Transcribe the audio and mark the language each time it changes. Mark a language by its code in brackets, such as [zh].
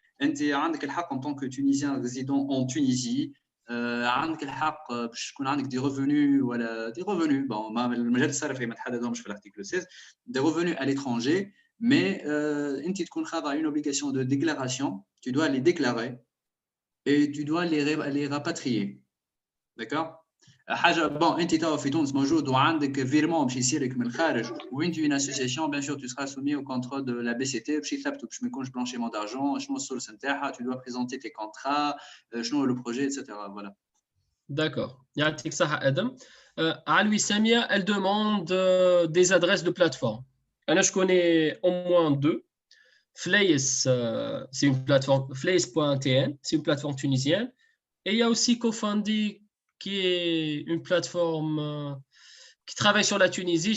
[fr] Tu as le droit en tant que Tunisien résident en Tunisie, [ar] عندك الحق باش تكون عندك [fr] des revenus [ar] ولا [fr] des revenus bon [ar] المجال الصرفي ما تحددهمش في [fr] l'article 16 des revenus à l'étranger mais [ar] انت تكون خاضع [fr] une obligation de déclaration, tu dois les déclarer et tu dois les rapatrier. D'accord. [ar] حاجه بون انت توا في تونس موجود وعندك فيرمون باش يصير لك من الخارج وانت [fr] une association bien sûr tu seras soumis au contrôle de la BCT [ar] باش يثبتوا باش ما يكونش [fr] blanchiment d'argent [ar] شنو السورس نتاعها, [fr] tu dois présenter tes contrats, [ar] شنو [fr] le projet etc. voilà. D'accord. [ar] يعطيك الصحة آدم. [fr] علوي سامية, elle demande des adresses de plateforme. Moi, je connais au moins deux. Flays, c'est une plateforme, Flays.tn, c'est une plateforme tunisienne. Et il y a aussi Cofandi, qui est une plateforme qui travaille sur la Tunisie.